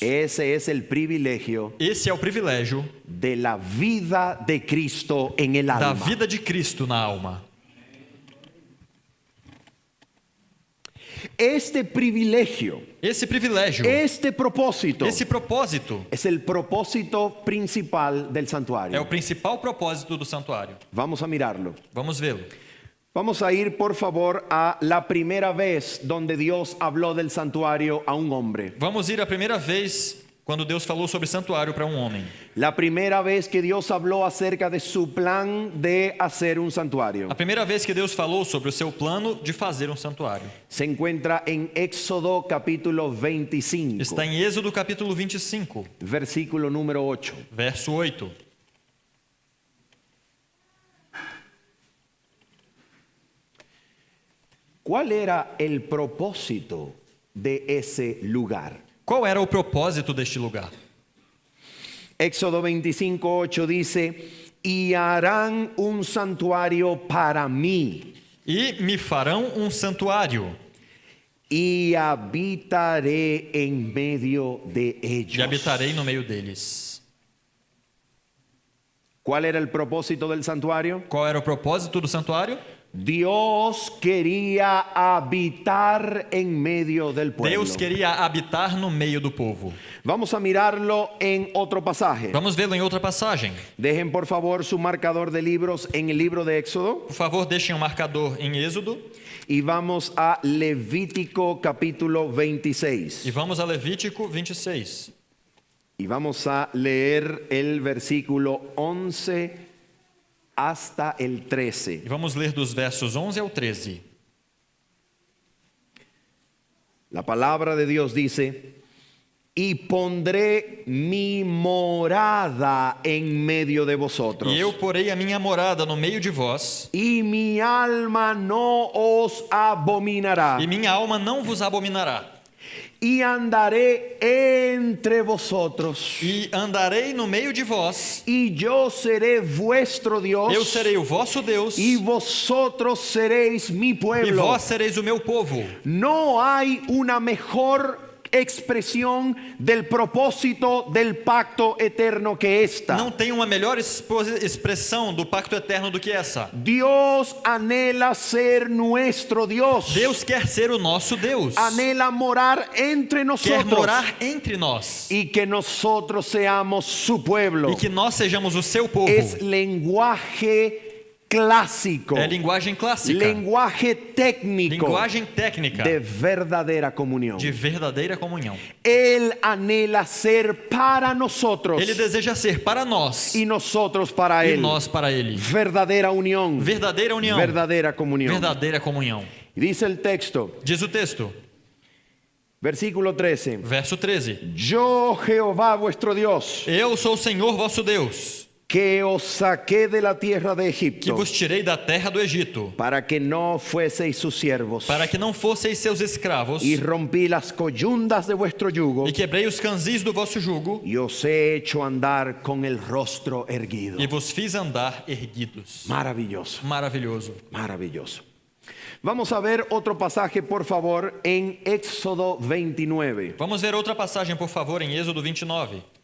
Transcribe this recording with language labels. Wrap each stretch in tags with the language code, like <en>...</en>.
<es>Ese es el privilegio</es> <pt>Esse é o privilégio</pt> <es>de la vida de Cristo en el</es> <pt>da</pt> <es>alma.</es> <pt>vida de Cristo na alma.</pt> <es>Este privilegio,</es> <pt>Esse privilégio,</pt> <es>este propósito,</es> <pt>esse propósito</pt> <es>es el propósito principal del</es> <pt>é o</pt> <es>santuario.</es> <pt>principal propósito do santuário.</pt> <es>Vamos a mirarlo.</es> <pt>Vamos vê-lo.</pt> <es>Vamos a ir, por favor, a la primera vez donde Dios habló del santuario a un hombre.</es> <pt>Vamos ir a primeira vez quando Deus falou sobre santuário para um homem.</pt> <es>La primera vez que Dios habló acerca de su plan de hacer un santuario.</es> <pt>A primeira vez que Deus falou sobre o seu plano de fazer um santuário.</pt> <es>Se encuentra en Éxodo capítulo 25,</es> <pt>Está em Êxodo capítulo 25,</pt> <es>versículo número 8.</es> <pt>verso 8.</pt> <es>¿Cuál era el propósito de ese lugar?</es> <pt>Qual era o propósito deste lugar?</pt> <es>Éxodo 25:8 dice, y harán un santuario para mí,</es> <pt>E me farão um santuário,</pt> <es>y habitaré en medio de ellos.</es> <pt>e habitarei no meio deles.</pt> <es>¿Cuál era el propósito del santuario?</es> <pt>Qual era o propósito do santuário?</pt> <es>Dios quería habitar en medio del pueblo.</es> <pt>Deus queria habitar no meio do povo.</pt> <es>Vamos a mirarlo en otro pasaje.</es> <pt>Vamos vê-lo em outra passagem.</pt> <es>Dejen por favor su marcador de libros en el libro de Éxodo</es> <pt>Por favor, deixem um marcador em Êxodo</pt> <es>y vamos a Levítico capítulo 26.</es> <pt>e vamos a Levítico 26.</pt> <es>Y vamos a leer el versículo 11 hasta el 13.</es> <pt>E vamos ler dos versos 11 ao 13.</pt> <es>La palabra de Dios dice, y pondré mi morada en medio de vosotros,</es> <pt>E eu porei a minha morada no meio de vós,</pt> <es>y mi alma no os abominará,</es> <pt>e minha alma não vos abominará.</pt> <es>y andaré entre vosotros,</es> <pt>E andarei no meio de vós,</pt> <es>y yo seré vuestro Dios,</es> <pt>eu serei o vosso Deus,</pt> <es>y vosotros seréis mi</es> <pt>e</pt> <es>pueblo.</es> <pt>vós sereis o meu povo.</pt> <es>No hay una mejor expresión del propósito del pacto eterno que esta.</es> <pt>Não tem uma melhor expressão do pacto eterno do que essa.</pt> <es>Dios anhela ser nuestro Dios.</es> <pt>Deus quer ser o nosso Deus.</pt> <es>Anhela morar entre</es> <pt>Quer</pt> <es>nosotros.</es> <pt>morar entre nós.</pt> <es>Y que nosotros seamos su pueblo.</es> <pt>E que nós sejamos o seu povo.</pt> <es>Es lenguaje clásico.</es> <pt>É linguagem clássica.</pt> <es>Lenguaje técnico.</es> <pt>Linguagem técnica.</pt> <es>De verdadera comunión.</es> <pt>De verdadeira comunhão.</pt> <es>Él anhela ser para nosotros.</es> <pt>Ele deseja ser para nós.</pt> <es>Y nosotros para</es> <pt>E</pt> <es>Él.</es> <pt>nós para Ele.</pt> <es>Verdadera unión.</es> <pt>Verdadeira união.</pt> <es>Verdadera comunión.</es> <pt>Verdadeira comunhão.</pt> <es>Y dice el texto,</es> <pt>Diz o texto,</pt> <es>versículo 13.</es> <pt>verso 13.</pt> <es>Yo, Jehová vuestro Dios,</es> <pt>Eu sou o Senhor vosso Deus,</pt> <es>que os saqué de la tierra de</es> <pt>que</pt> <es>Egipto,</es> <pt>vos tirei da terra do Egito,</pt> <es>para que no fueseis sus siervos,</es> <pt>para que não fosseis seus escravos,</pt> <es>y rompí las coyundas de vuestro yugo,</es> <pt>e quebrei os canzis do vosso jugo,</pt> <es>y os he hecho andar con el rostro erguido.</es> <pt>e vos fiz andar erguidos.</pt> <es>Maravilloso,</es> <pt>Maravilhoso.</pt> <es>maravilloso. Vamos a ver otro pasaje, por favor, en Éxodo 29.</es> <pt>Vamos ver outra passagem, por favor, em Êxodo 29.</pt>